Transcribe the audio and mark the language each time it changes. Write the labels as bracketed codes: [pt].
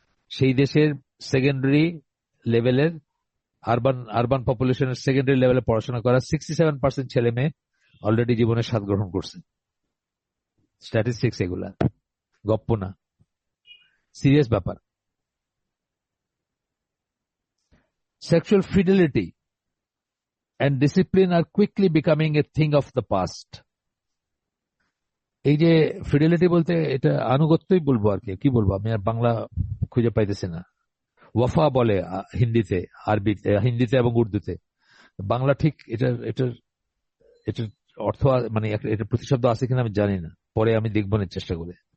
[bn] সেই দেশের সেকেন্ডারি লেভেলের, আরবান আরবান পপুলেশনের সেকেন্ডারি লেভেলে পড়াশোনা করা 67% ছেলে মেয়ে অলরেডি জীবনের স্বাদ গ্রহণ করছে। স্ট্যাটিস্টিক্স এগুলা, গপ্প না, সিরিয়াস ব্যাপার। [en] Sexual fidelity and discipline are quickly becoming a thing of the past. [bn] এই যে ফিডেলিটি বলতে এটা আনুগত্যই বলবো আর কি বলবো, আমি আর বাংলা খুঁজে পাইতেছি না। ওয়াফা বলে হিন্দিতে, আরবিতে, হিন্দিতে এবং উর্দুতে। বাংলা ঠিক এটার এটার অর্থ মানে এটা প্রতিশব্দ আছে কিনা আমি জানি না, পরে আমি দেখবো না চেষ্টা করে।